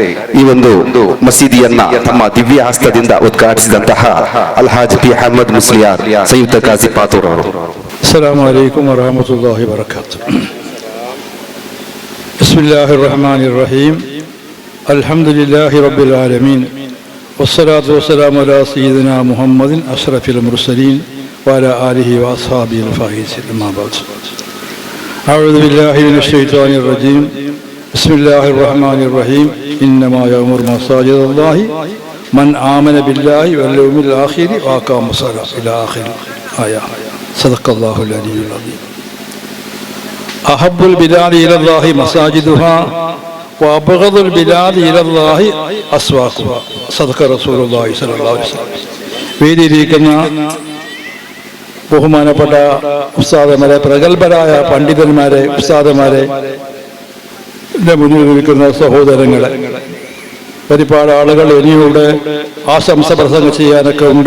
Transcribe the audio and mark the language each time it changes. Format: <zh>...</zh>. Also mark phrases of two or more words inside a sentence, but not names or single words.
<kn>ಈ ಒಂದು ಮಸೀದಿಯನ್ನ ತಮ್ಮ ದಿವ್ಯ ಹಸ್ತದಿಂದ ಉದ್ಘಾಟಿಸಿದಂತಹ ಅಲ್ಹಾಜ್ ಪಿ ಅಹಮದ್ ಮುಸ್ಲಿಯಾರ್, ಸಂಯುಕ್ತ ಕಾಜಿ ಪಾತೂರ್ ಅವರು.</kn> <ar>السلام عليكم ورحمة الله وبركاته. بسم الله الرحمن الرحيم. الحمد لله رب العالمين. والصلاة والسلام على سيدنا محمد أشرف المرسلين وعلى آله وأصحابه الفائزين. أما بعد. أعوذ بالله من الشيطان الرجيم. بسم الله الرحمن الرحيم. إنما يأمر مساجد الله من آمن بالله واليوم الآخر وأقام الصلاة إلى آخر الآية. صدق الله العلي العظيم. أحب البلاد إلى الله مساجدها وأبغض البلاد إلى الله أسواقها. صدق رسول الله صلى الله عليه وسلم.</ar> <ml>വേദിയിലിരിക്കുന്ന ബഹുമാനപ്പെട്ട ഉസ്താദന്മാരെ, പ്രഗത്ഭരായ പണ്ഡിതന്മാരെ, ഉസ്താദന്മാരെ, മുന്നിൽ നിൽക്കുന്ന സഹോദരങ്ങളെ, ഒരുപാട് ആളുകൾ ഇനിയൂടെ ആശംസ പ്രസംഗം ചെയ്യാനൊക്കെ ഉണ്ട്.</ml>